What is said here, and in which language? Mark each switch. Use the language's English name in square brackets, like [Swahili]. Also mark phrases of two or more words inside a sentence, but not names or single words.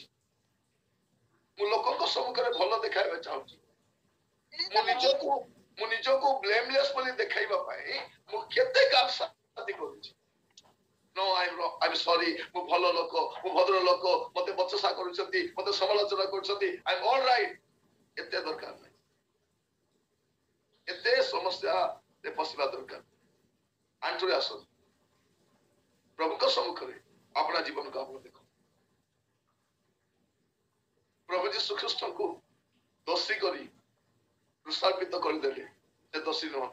[Odia] ମୁଁ ଲୋକଙ୍କ ସମ୍ମୁଖରେ ଭଲ ଦେଖାଇବା ଚାହୁଁଛି। ମୁଁ ନିଜକୁ ବ୍ଲେମଲେସ୍ ବୋଲି ଦେଖାଇବା ପାଇଁ ମୁଁ କେତେ ଗାଳି କରୁଛି। [English] No, I'm sorry, [Odia] ମୁଁ ଭଲ ଲୋକ, ମୁଁ ଭଦ୍ର ଲୋକ, ମତେ ବଚସା କରୁଛନ୍ତି, ମତେ ସମାଲୋଚନା କରୁଛନ୍ତି, [English] I'm all right। [Odia] ଏତେ ଦରକାର ନାହିଁ, ଏତେ ସମସ୍ୟାରେ ପଶିବା ଦରକାର। ଆଣ୍ଠୁରେ ଆସନ୍ତୁ ପ୍ରଭୁଙ୍କ ସମ୍ମୁଖରେ ଆପଣା ଜୀବନକୁ ଆପଣ ଦେଖ। ପ୍ରଭୁ ଯୀଶୁ ଖ୍ରୀଷ୍ଟଙ୍କୁ ଦୋଷୀ କରି କୃଷାର୍ପିତ କରିଦେଲେ, ସେ ଦୋଷୀ ନୁହଁ।